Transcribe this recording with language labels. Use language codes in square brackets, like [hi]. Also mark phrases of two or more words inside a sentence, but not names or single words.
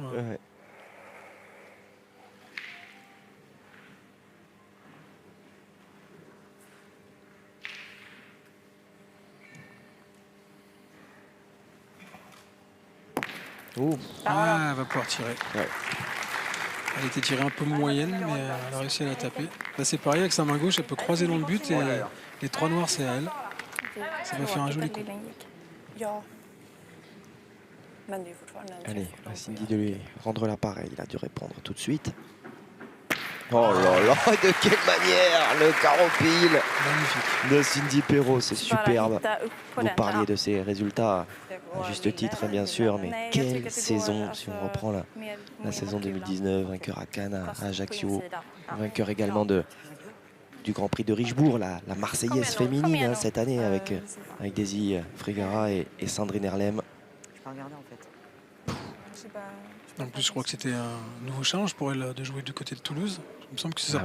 [fr] Ouais, ouais. Ouh. Ah, elle va pouvoir tirer. Ouais. Elle était tirée un peu moyenne, mais elle a réussi à la taper. Là, c'est pareil, avec sa main gauche, elle peut croiser dans le but et les trois noirs, c'est à elle. Ça va faire un joli coup. [sv] Ja. Men det är fortfarande en [fr] Allez, [sv] träff. [fr] à Cindy de lui rendre l'appareil. Il a dû répondre tout de suite. Oh là là, de quelle manière le carreau pile Magnifique. de Cindy Perrault, c'est [sv] Bara [fr] superbe. [sv] hitta upp på [fr] Vous [sv] den. [fr] parliez [sv] Ja. [fr] de ces résultats à juste titre, bien sûr, mais [sv] Nej, jag [fr] quelle [sv] tycker att det [fr] saison [sv] går, [fr] si on [sv] alltså, [fr] reprend la [sv] mer [fr] saison [sv] mot [fr] 2019, vainqueur à Cannes, [sv] Fast [fr] à [sv] på [fr] Ajaccio, [sv] insidan. Ja. [fr] vainqueur également du Grand Prix de Richebourg, la Marseillaise féminine hein, cette année avec Daisy Frigara et Sandrine Erlem. Je peux regarder en fait. Je sais pas. En plus, je crois que c'était un nouveau challenge pour elle de jouer du côté de Toulouse. Il me semble que c'est sa